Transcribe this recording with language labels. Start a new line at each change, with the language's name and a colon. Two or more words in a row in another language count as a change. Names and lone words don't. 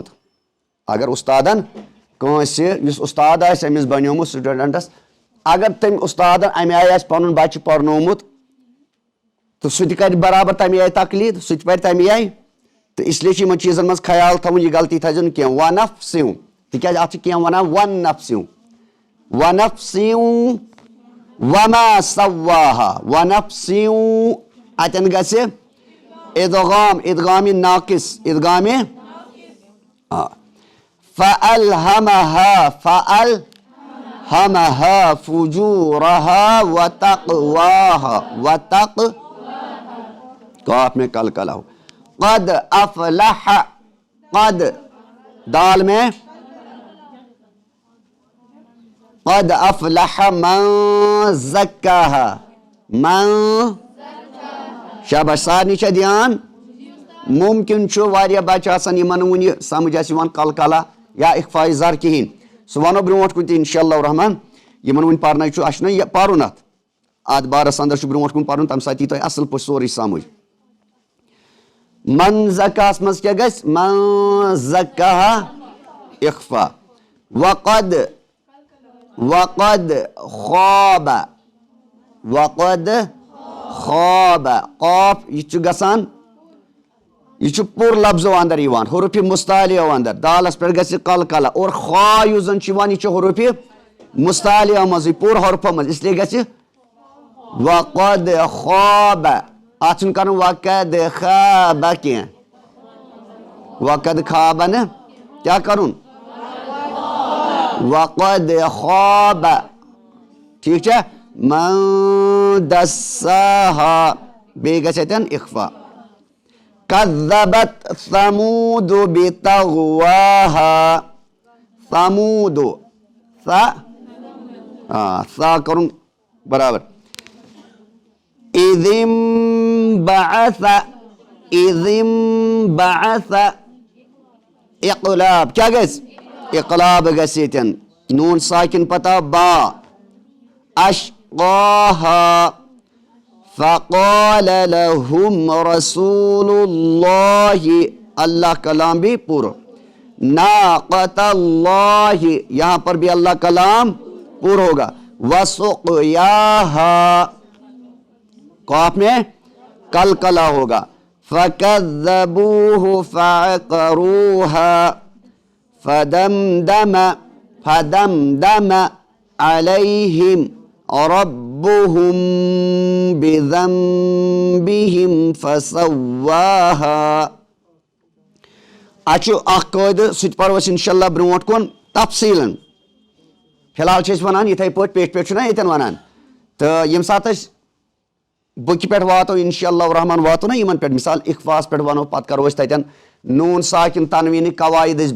Kashmiri: اگر اُستادن کٲنٛسہِ یُس اُستاد آسہِ أمِس بنیومُت سٹوڈنٹس اگر تٔمۍ اُستادن امہِ آیہِ آسہِ پنُن بچہِ پرنومُت تہٕ سُہ تہِ کرِ برابر تمہِ آیہِ تقلیٖد سُہ تہِ پرِ تمہِ آیہِ تہٕ اسلیے چھِ یِمن چیٖزن منٛز خیال تھاوُن یہِ غلطی تھٲیزیو نہٕ کینٛہہ ونفسِو تِکیازِ اتھ چھِ کینٛہہ ونان ونفسِو
Arabic: ونفسِو وما سواها ونفسِو
Kashmiri: اتٮ۪ن گژھِ ادغام ادغامِ ناقص ادغامِ
Arabic: فألهمها فألهمها فجورها وتقواها
Urdu: قاف میں کل کلا ہو
Arabic: قد افلح قد
Urdu: دال میں
Arabic: قد افلح من زکاها من
Kashmiri: شاباش سارنی چھا دھیان ممکن چھُ واریاہ بچہ آسان یِمن نہٕ وُنہِ سمجھ آسہِ یِوان کلکلا یا اخفاء زر کہیٖنۍ سُہ ونو برونٛٹھ کُن تہِ
Arabic: انشاء اللہ الرحمان
Kashmiri: یِمن وُنہِ پرنٕے چھُ اَسہِ چھُنہ یہِ پرُن اتھ بارس اندر چھُ برونٛٹھ کُن پرُن تمہِ ساتہٕ یی تۄہہِ اصل پٲٹھۍ سورُے سمجھ من زکاہس منٛز کیٛاہ گژھِ
Arabic: من زکاها اخفاء وقد خواب
Kashmiri: قاف یہِ چھُ گژھان یہ پور لفظو اندر یوان حروف مستعلیو اندر دالس پہ گژھِ کل کلا اور خا یُس زن چھُ یوان یہِ چھُ حروف مستعلیہ مزی پور حرفہ مز اس لیے گژھِ
Arabic: وقد خواب
Kashmiri: اتھ چھُنہٕ کرُن
Arabic: وقد خواب
Kashmiri: کینٛہہ
Arabic: وقد خواب
Kashmiri: نا کیا کرُن
Arabic: وقد خواب
Kashmiri: ٹھیک چھا
Arabic: من دساها
Kashmiri: بیٚیہِ گژھِ اَتٮ۪ن اخفا
Arabic: كذبت ثمود بطغواها ثمود
Kashmiri: ثا کرُن برابر
Arabic: اذ انبعث
Kashmiri: اقلاب کیا گژھِ اقلاب گژھِ ییٚتٮ۪ن نوٗن ساکِن پتہ با
Arabic: اشقاها فقال لهم رسول الله
Urdu: اللہ کلام بھی پورا
Arabic: ناقۃ اللہ
Urdu: یہاں پر بھی اللہ کلام پورا ہوگا
Arabic: وسقیاها
Urdu: قاف میں کلکلا ہوگا
Arabic: فکذبوه فعقروها فدمدم علیہم ربهم بذنبهم فسواها
Kashmiri: اچھو اخ قاعدہ سہ پرو انشاءاللہ برونٹ کن تفصیلاً
Arabic: فی الحال
Kashmiri: ونان یتھے پٲٹھۍ پیٹھ پیٹھ چھُنا ییٚتٮ۪ن ونان تہٕ ییٚمہِ ساتہٕ أسۍ بُکہِ پٮ۪ٹھ واتو
Arabic: انشاءاللہ الرحمن
Kashmiri: واتو نا یِمن پٮ۪ٹھ مثال اخفاس پٮ۪ٹھ ونو پتہٕ کرو أسۍ تتٮ۪ن نوٗن ساکِن تنویٖنٕکۍ قواعد أسۍ